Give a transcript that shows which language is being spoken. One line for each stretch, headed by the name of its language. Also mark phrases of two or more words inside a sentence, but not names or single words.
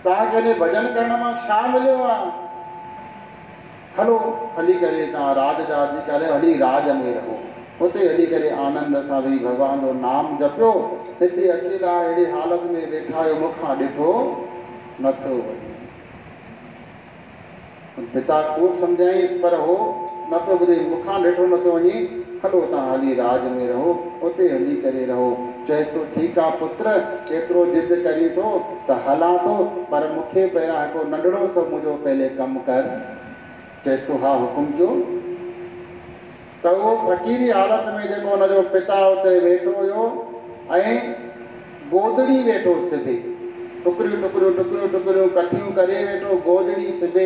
Sindhi: तव्हांखे हिन भॼन करण मां छा मिलियो आहे? हलो हली करे तव्हां राज जा हली करे हली राज में रहो, हुते हली करे आनंद सां वेही भॻवान जो नाम जपियो। हिते अकेला अहिड़ी हालत में वेठा आहियो, मूंखां ॾिठो नथो वञे। पिता खूब सम्झाईंसि पर हो न पियो ॿुधे, मूंखां ॾिठो नथो वञे, हलो तव्हां हली राज में रहो, उते हली करे रहो। चएसि थो ठीकु आहे पुत्र, एतिरो ज़िद करी थो त हलां थो, पर मूंखे पहिरियां हिकिड़ो नंढड़ो सो मुंहिंजो पहले कमु कर। चएसि थो हा हुकुम कयो। त उहो फ़क़ीरी हालत में जेको हुनजो पिता उते वेठो हुयो ऐं गोदड़ी वेठो सिबे, टुकड़ियूं टुकड़ियूं टुकड़ियूं टुकड़ियूं कठियूं करे वेठो गोदड़ी सिबे।